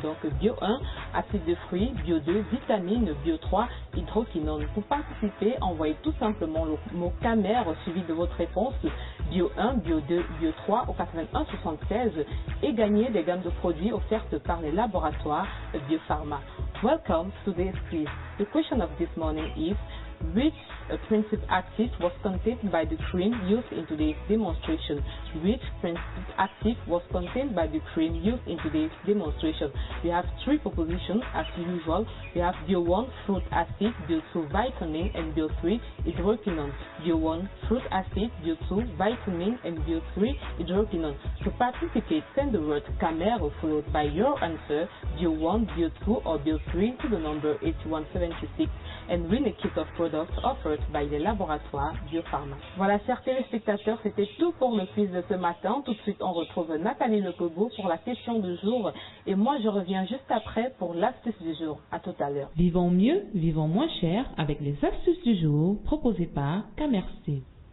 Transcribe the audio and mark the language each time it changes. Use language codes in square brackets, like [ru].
[fr] Donc Bio 1, acide de fruits, Bio 2, vitamine, Bio 3, hydroquinone. Pour participer, envoyez tout simplement le mot camère suivi de votre réponse Bio 1, Bio 2, Bio 3 au 81 76 et gagnez des gammes de produits offertes par les laboratoires Biopharma. [en] Welcome to today's quiz. The question of this morning is: which principal active was contained by the cream used in today's demonstration? Which principal active was contained by the cream used in today's demonstration? We have three propositions as usual. We have Bio 1 fruit acid, Bio 2 vitamin, and Bio 3 hydroquinone. Bio 1 fruit acid, Bio 2 vitamin, and Bio 3 hydroquinone. To participate, send the word Camero followed by your answer, Bio 1, Bio 2, or Bio 3 to the number 8176 and win a kit of products offered by les laboratoires Biopharma. [fr] Voilà, chers téléspectateurs, c'était tout pour le quiz de ce matin. Tout de suite, on retrouve Nathalie Lecobo pour la question du jour. Et moi, je reviens juste après pour l'astuce du jour. À tout à l'heure. Vivons mieux, vivons moins cher avec les astuces du jour proposées par Camercy.